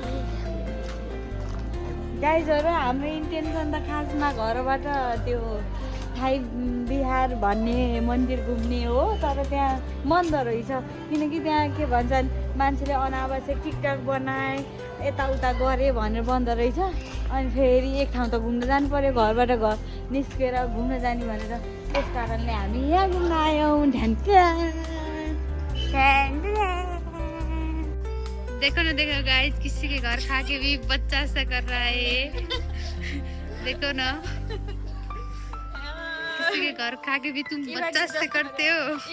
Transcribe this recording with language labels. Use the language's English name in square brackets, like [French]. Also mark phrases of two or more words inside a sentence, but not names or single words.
[Nepali] गाइजहरू, हाम्रो इन्टेन्सन त खासमा घरबाट त्यो थाई बिहार भन्ने मन्दिर घुम्ने हो, तर त्यहाँ बन्द रहेछ। किनकि त्यहाँ के भन्छन्, मान्छेले अनावश्यक टिकटक बनाए यताउता गरे भनेर बन्द रहेछ। अनि फेरि एक ठाउँ त घुम्न जानु पर्यो, घरबाट घर निस्केर घुम्न जाने भनेर। त्यस कारणले हामी यहाँ घुम्न आयौँ। [Hindi] देखो ना देखो गाइस, किसी के घर खा के भी बच्चा ऐसा कर रहा है। देखो ना, किसी के घर खा के भी तुम बच्चा ऐसे करते हो।